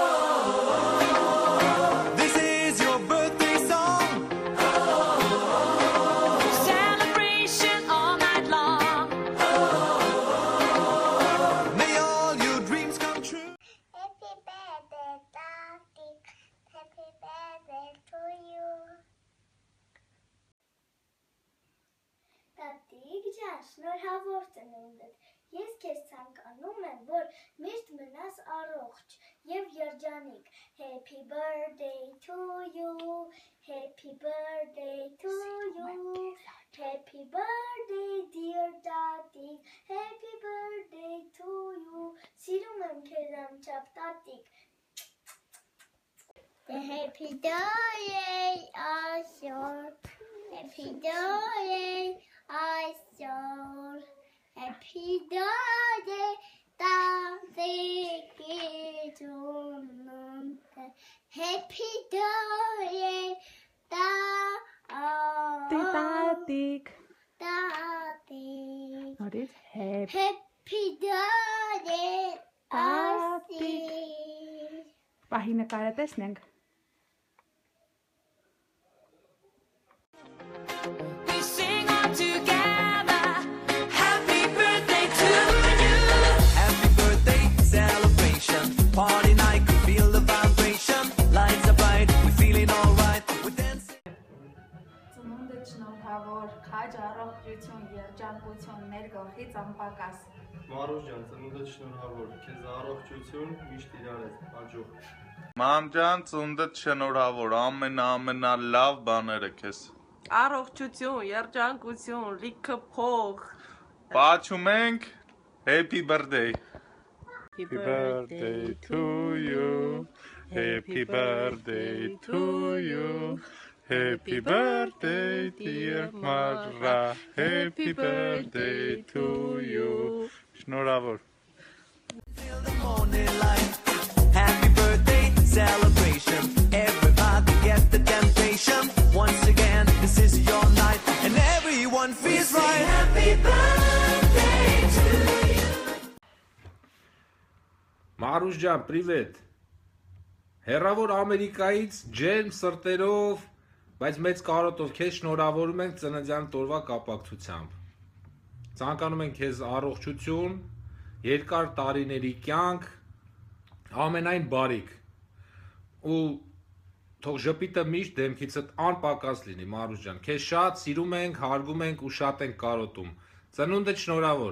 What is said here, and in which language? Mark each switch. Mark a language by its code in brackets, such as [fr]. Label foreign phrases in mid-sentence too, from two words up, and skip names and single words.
[en] This is your birthday song. Celebration all night long. May all your dreams come true. Happy birthday, Daddy. Happy birthday to you. [hy] Տատիկ ջան, շնորհավոր ծնունդդ։ Ես քեզ ցանկանում եմ, որ միշտ մնաս առողջ եւ երջանիկ։ [en] Happy birthday to you. Happy birthday to you. Happy birthday dear Daddy. Happy birthday to you. [hy] Սիրում եմ քեզ ամչափ տատիկ։ [en] Happy birthday, Asher. Happy birthday, Asher. Happy birthday, Happy birthday, [hy] Տատիկ։ [en] Daddy. [hy] Նորից happy [en] Happy birthday, Daddy. Asher. [hy] Պահի նկարը տեսնենք։ [en] We sing all together. Happy birthday to you. Happy birthday celebration. Party night, could feel the vibration. Lights are bright, we're feeling alright. We're dancing. [hy] Ծնունդը շնորհավոր, քաջ առողջություն, երջանկություն, ներգաղթից անպակաս։ Մարուս ջան, ծնունդդ շնորհավոր, քեզ առողջություն, միշտ իրար ես, հաջող։ Մամ ջան, ծնունդդ շնորհավոր, ամենալավ բաները քեզ։ Առողջություն, երջանկություն, լիքը փող։ Պաչում ենք, [en] happy birthday։ Happy birthday to you. Happy birthday to you. Happy birthday dear Mara. Happy birthday to you. Շնորհավոր։ Till the morning light. Happy birthday celebration. Everybody get the temptation. Once again, this is your night, and everyone feels right. Happy birthday to you. [hy] Մարուս ջան, պրիվետ։ Հեռավոր Ամերիկայից ջերմ սրտերով, բայց մեծ կարոտով քեզ շնորհավորում ենք ծննդյան տորվա կապակցությամբ։ Ցանկանում ենք քեզ առողջություն, երկար տարիների կյանք, ամենայն բարիք։ Ու թող ժպիտը միշտ դեմքիցդ անպակաս լինի, Մարուս ջան։ Քեզ շատ սիրում ենք, հարգում ենք ու շատ ենք կարոտում։ Ծնունդդ շնորհավոր։